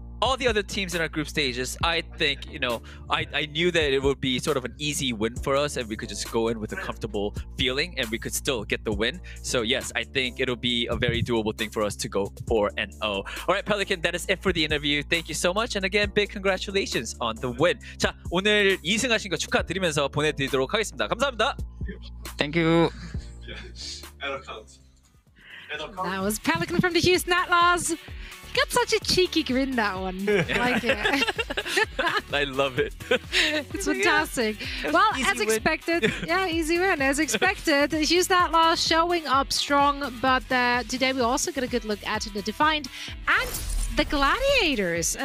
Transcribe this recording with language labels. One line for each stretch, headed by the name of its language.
English: all the other teams in our group stages, I think, you know, I knew that it would be sort of an easy win for us and we could just go in with a comfortable feeling and we could still get the win. So yes, I think it'll be a very doable thing for us to go 4-0. All right, Pelican, that is it for the interview. Thank you so much. And again, big congratulations on the win.
Korean: 자, 오늘 2승하신 거 축하드리면서 보내드리도록 하겠습니다. 감사합니다.
English: Thank you. That was Pelican from the Houston Outlaws. He got such a cheeky grin, that one. I like it. I love it. It's fantastic. Well, as expected, easy win. As expected, the Houston Outlaws showing up strong, but today we also got a good look at the Defiant and the Gladiators.